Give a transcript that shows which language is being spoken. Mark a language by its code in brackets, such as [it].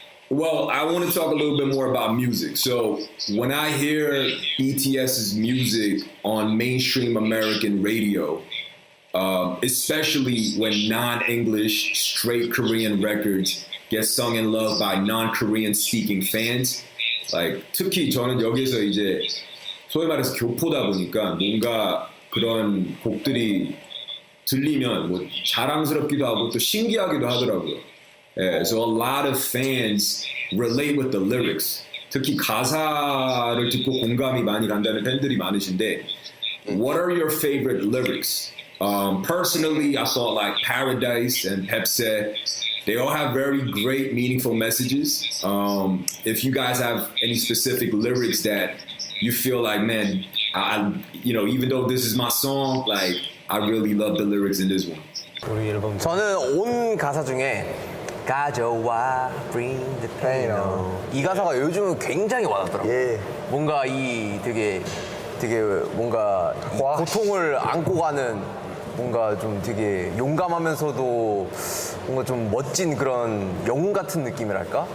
[en] Well, I want to talk a little bit more about music. So when I hear BTS's music on mainstream American radio, especially when non-English straight Korean records get sung in love by non-Korean speaking fans, like [ko] 특히 저는 여기서 이제 소위 말해서 교포다 보니까 뭔가 그런 곡들이 들리면 뭐 자랑스럽기도 하고 또 신기하기도 하더라고요. [en] Yeah, so a lot of fans relate with the lyrics. [ko] 특히 가사를 듣고 공감이 많이 간다는 팬들이 많으신데, [en] what are your favorite lyrics? Personally, I thought like Paradise and Pepsi, they all have very great, meaningful messages. If you guys have any specific lyrics that you feel like, man, even though this is my song, like I really love the lyrics in this one. [ko] 저는 온 가사 중에 가져와 [en] bring the pain on [ko] 이 가사가 요즘 굉장히 와닿더라고요. 예. 뭔가 이 되게 뭔가 이 고통을 안고 가는 뭔가 좀 되게 용감하면서도 뭔가 좀 멋진 그런 영웅 같은 느낌이랄까?